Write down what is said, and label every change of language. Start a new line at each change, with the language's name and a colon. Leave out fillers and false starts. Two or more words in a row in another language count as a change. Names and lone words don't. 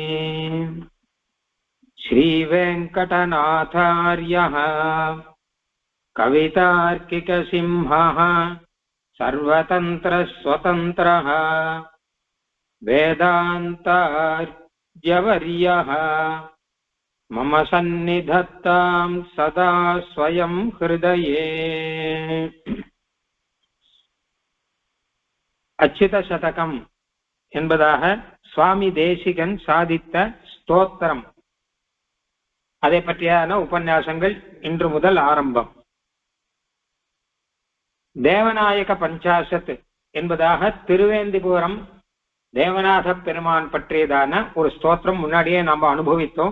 Sanskrit: श्रीवेङ्कटनाथार्यः कवितार्किकसिंहः सर्वतन्त्रस्वतन्त्रः वेदान्तार्यवर्यः मम सन्निधत्तां सदा स्वयं हृदये।
Tamil: அச்சுத சதகம் என்பதாக சுவாமி தேசிகன் சாதித்த ஸ்தோத்திரம், அதை பற்றியான உபன்யாசங்கள் இன்று முதல் ஆரம்பம். தேவநாயக பஞ்சாசத் என்பதாக திருவேந்திபுரம் தேவநாத பெருமான் பற்றியதான ஒரு ஸ்தோத்திரம் முன்னாடியே நாம் அனுபவித்தோம்.